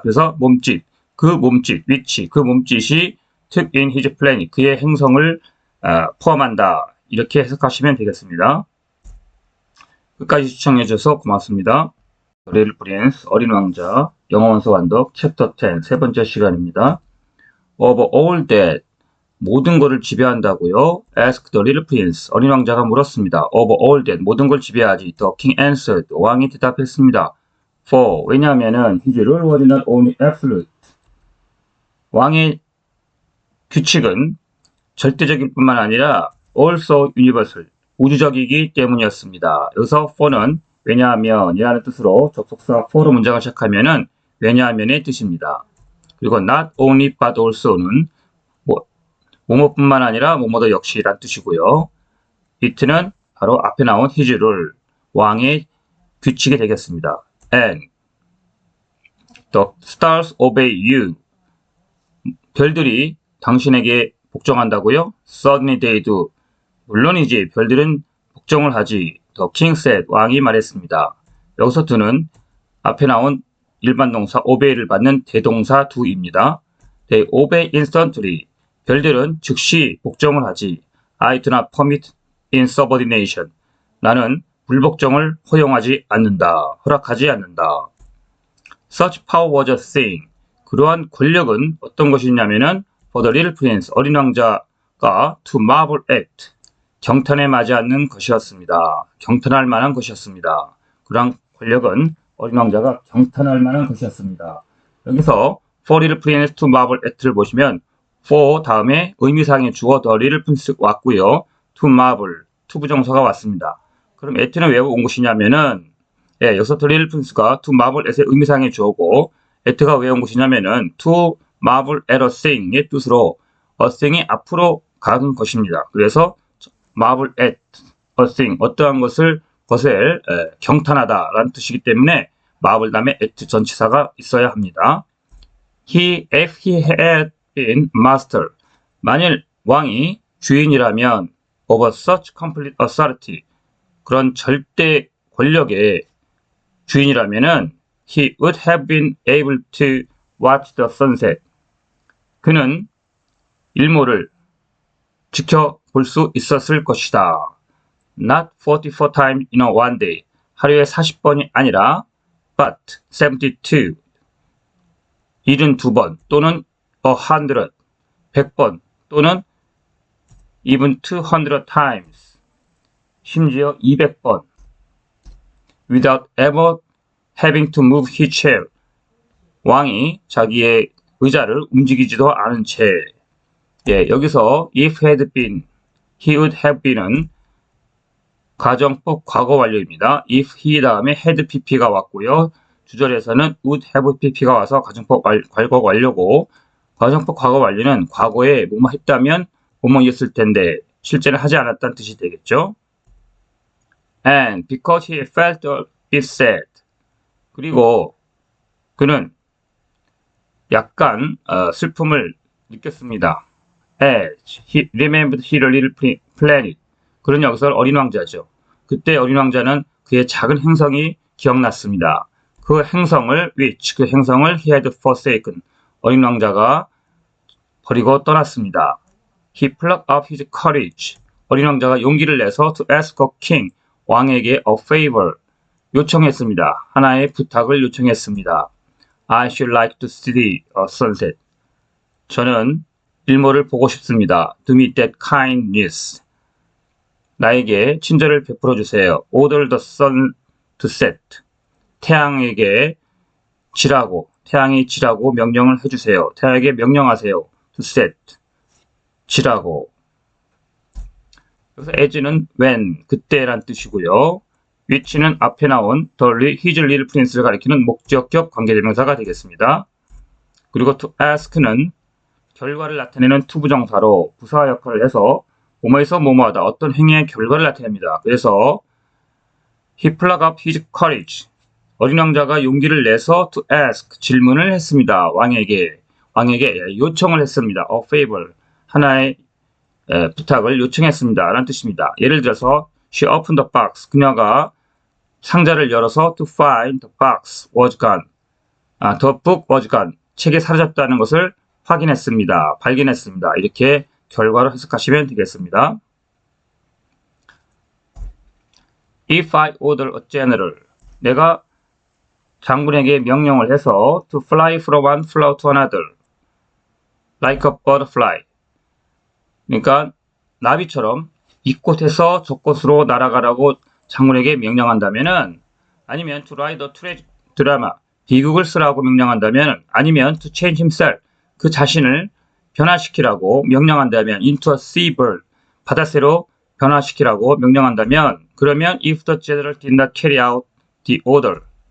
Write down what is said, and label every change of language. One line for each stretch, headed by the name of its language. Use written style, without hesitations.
Korean: 그래서 몸짓,
English: which,
Korean: 그 몸짓이
English: took in his planet,
Korean: 그의 행성을 포함한다. 이렇게 해석하시면 되겠습니다. 끝까지 시청해주셔서 고맙습니다. 리틀 프린스, 어린 왕자, 영어 원서 완독, 챕터 10, 세 번째 시간입니다.
English: Of all that,
Korean: 모든 것을 지배한다고요?
English: Asked the little prince,
Korean: 어린 왕자가 물었습니다.
English: Of all that,
Korean: 모든 걸 지배하지.
English: The king answered,
Korean: 왕이 대답했습니다.
English: For,
Korean: 왜냐하면은
English: his rule was not only absolute,
Korean: 왕의 규칙은 절대적일 뿐만 아니라
English: also universal,
Korean: 우주적이기 때문이었습니다. 여기서 for는 왜냐하면 이라는 뜻으로 접속사 for로 문장을 시작하면은 왜냐하면의 뜻입니다. 그리고 not only but also는 뭐뭐뿐만 아니라 뭐뭐도 역시란 뜻이고요. it는 바로 앞에 나온 his rule, 왕의 규칙이 되겠습니다.
English: And the stars obey you,
Korean: 별들이 당신에게 복종한다고요?
English: Certainly they do,
Korean: 물론이지 별들은 복종을 하지.
English: The king said,
Korean: 왕이 말했습니다. 여기서 do는 앞에 나온 일반 동사 obey를 받는 대동사 do입니다.
English: They obey instantly,
Korean: 별들은 즉시 복종을 하지.
English: I do not permit insubordination,
Korean: 나는 불복종을 허용하지 않는다, 허락하지 않는다.
English: Such power was a thing,
Korean: 그러한 권력은 어떤 것이냐면은
English: for the little prince,
Korean: 어린 왕자가
English: to marvel at,
Korean: 경탄에 맞지 않는 것이었습니다. 경탄할 만한 것이었습니다. 그러한 권력은 어린 왕자가 경탄할 만한 것이었습니다. 여기서
English: for little prince to marvel at
Korean: 를 보시면 for 다음에 의미상의 주어 the little prince 왔고요. to marvel, to 부정사가 왔습니다. 그럼 at는 왜 온 것이냐면은 여기서 the little prince가 to marvel at의 의미상의 주어고 at가 왜 온 것이냐면은
English: to marvel at a thing
Korean: 의 뜻으로 a thing이 앞으로 간 것입니다. 그래서
English: marvel at a thing,
Korean: 어떠한 것을 경탄하다라는 뜻이기 때문에 marvel 다음에 at 전치사가 있어야 합니다.
English: If he had been master,
Korean: 만일 왕이 주인이라면
English: of such complete authority,
Korean: 그런 절대 권력의 주인이라면은
English: he would have been able to watch the sunset,
Korean: 그는 일몰을 지켜볼 수 있었을 것이다.
English: Not 44 times in a one day,
Korean: 하루에 40번이 아니라
English: but 72,
Korean: 72번 또는
English: 100,
Korean: 100번 또는
English: even 200 times,
Korean: 심지어 200번
English: without ever having to move his chair,
Korean: 왕이 자기의 의자를 움직이지도 않은 채. 여기서
English: if had been, he would have been
Korean: 은 가정법 과거 완료입니다. if he 다음에 had pp가 왔고요. 주절에서는 would have pp가 와서 가정법 과거 완료고, 가정법 과거 완료는 과거에 뭐뭐 했다면 뭐뭐 있을 텐데 실제는 하지 않았다는 뜻이 되겠죠.
English: And because he felt a bit sad,
Korean: 그리고 그는 약간 슬픔을 느꼈습니다.
English: As he remembered his little planet,
Korean: 그는 여기서 어린 왕자죠. 그때 어린 왕자는 그의 작은 행성이 기억났습니다. 그 행성을
English: he had forsaken,
Korean: 어린 왕자가 버리고 떠났습니다.
English: He plucked up his courage.
Korean: 어린 왕자가 용기를 내서
English: to ask a king,
Korean: 왕에게
English: a favor,
Korean: 요청했습니다. 하나의 부탁을 요청했습니다.
English: I should like to see a sunset.
Korean: 저는 일몰을 보고 싶습니다.
English: Do me that kindness.
Korean: 나에게 친절을 베풀어 주세요.
English: Order the sun to set.
Korean: 태양이 지라고 명령을 해주세요. 태양에게 명령하세요.
English: To set.
Korean: 지라고. 여기서 as는 when, 그때란 뜻이고요. which는 앞에 나온 his little prince를 가리키는 목적격 관계대명사가 되겠습니다. 그리고 to ask는 결과를 나타내는 투부정사로 부사 역할을 해서 뭐뭐에서 뭐뭐하다, 어떤 행위의 결과를 나타냅니다. 그래서
English: he plucked up his courage.
Korean: 어린 왕자가 용기를 내서
English: to ask,
Korean: 질문을 했습니다. 왕에게 요청을 했습니다.
English: a favor,
Korean: 하나의 부탁을 요청했습니다. 라는 뜻입니다.
English: 예를 들어서 she opened the box.
Korean: 그녀가 상자를 열어서
English: to find the box was gone. The book was gone.
Korean: 책이 사라졌다는 것을 확인했습니다. 발견했습니다. 이렇게 결과로 해석하시면 되겠습니다.
English: If I order a general.
Korean: 내가 장군에게 명령을 해서
English: to fly from one flower to another. Like a butterfly.
Korean: 그러니까 나비처럼 이곳에서 저곳으로 날아가라고 장군에게 명령한다면은, 아니면 to write a 드라마, 비극을 쓰라고 명령한다면, 아니면
English: to change himself,
Korean: 그 자신을 변화시키라고 명령한다면,
English: into a sea bird,
Korean: 바다새로 변화시키라고 명령한다면, 그러면
English: if the general did not carry out the order,